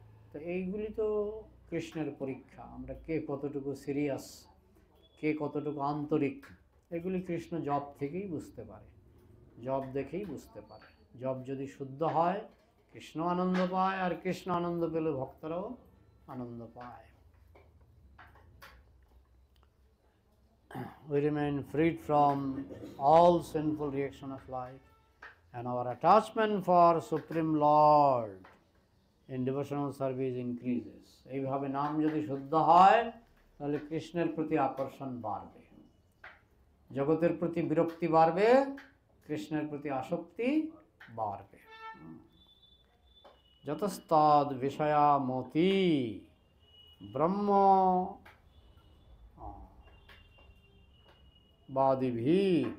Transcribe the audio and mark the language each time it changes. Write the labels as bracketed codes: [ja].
[bn] তো এইগুলি তো কৃষ্ণের পরীক্ষা, আমরা কে কতটুকু সিরিয়াস, কে কতটুকু আন্তরিক, এগুলি কৃষ্ণ জপ থেকেই বুঝতে পারে, জপ দেখেই বুঝতে পারে। জপ যদি শুদ্ধ হয় কৃষ্ণ আনন্দ পায়, আর কৃষ্ণ আনন্দ পেলে ভক্তরাও আনন্দ পায়। [en] We remain freed from all sinful reaction of life, and our attachment for Supreme Lord in devotional service increases. [bn] এইভাবে নাম যদি শুদ্ধ হয় তাহলে কৃষ্ণের প্রতি আকর্ষণ বাড়বে, জগতের প্রতি বিরক্তি বাড়বে, কৃষ্ণের প্রতি আসক্তি বাড়বে। যতস্তাদ বিষয়া মতি ব্রহ্ম Badivi.